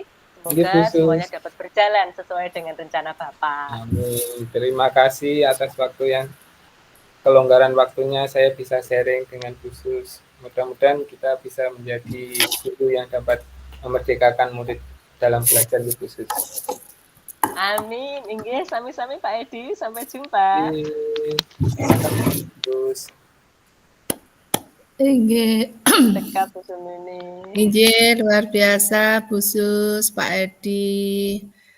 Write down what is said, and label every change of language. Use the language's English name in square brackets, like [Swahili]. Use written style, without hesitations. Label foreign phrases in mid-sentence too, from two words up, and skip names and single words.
[Indonesian] Semoga semuanya dapat berjalan sesuai dengan rencana Bapak. Amin. Terima kasih atas kelonggaran waktunya saya bisa sharing dengan khusus. Mudah-mudahan kita bisa menjadi guru yang dapat memerdekakan murid dalam belajar di khusus. Amin. [Balinese] Inggih, sami-sami Pak Edi. [Indonesian] Sampai jumpa. Terus. Inggih. Dekat ini. Inggih, luar biasa Bu Sus, Pak Edi.